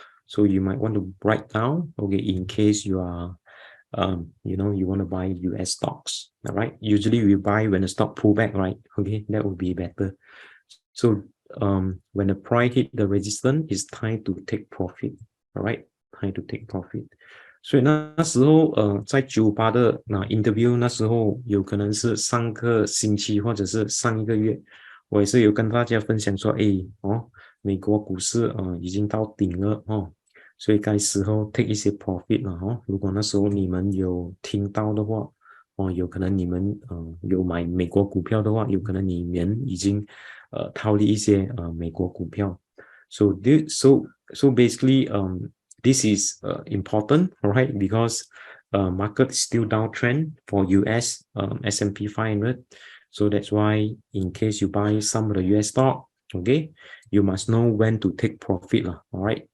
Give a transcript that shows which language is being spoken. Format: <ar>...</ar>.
<en>So you might want to write down, okay, in case you are you want to buy US stocks. All right, usually we buy when the stock pull back, right? Okay, that would be better. So when the price hit the resistance, it's time to take profit. All right, time to take profit.</en> <zh>所以那时候在98的interview 那时候有可能是上个星期或者是上一个月，我也是有跟大家分享说，美国股市已经到顶了所以该时候 take 一些 profit 了如果那时候你们有听到的话有可能你们有买美国股票的话，有可能你们已经套利一些美国股票。</zh> <en>So basically this is important, right? Because market is still downtrend for US S&P 500. So that's why in case you buy some of the US stock, okay, you must know when to take profit all right?</en>